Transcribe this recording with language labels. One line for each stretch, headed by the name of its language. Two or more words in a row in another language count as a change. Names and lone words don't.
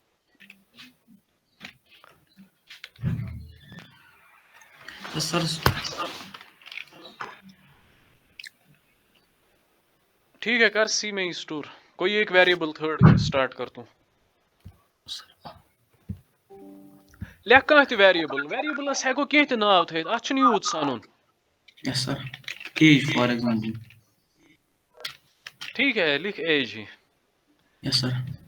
Hindi: सर ठीक है, कर C में ही स्टोर कोई एक वेरिएबल थर्ड स्टार्ट कर तू।
Kashmiri: लेख कह त वेरिएबल, वेरिएबलस हेको कह त नाव थ अत यूत सानुन।
English: Yes sir. As for example.
Hindi: ठीक है, लिख एज ही।
English: Yes sir.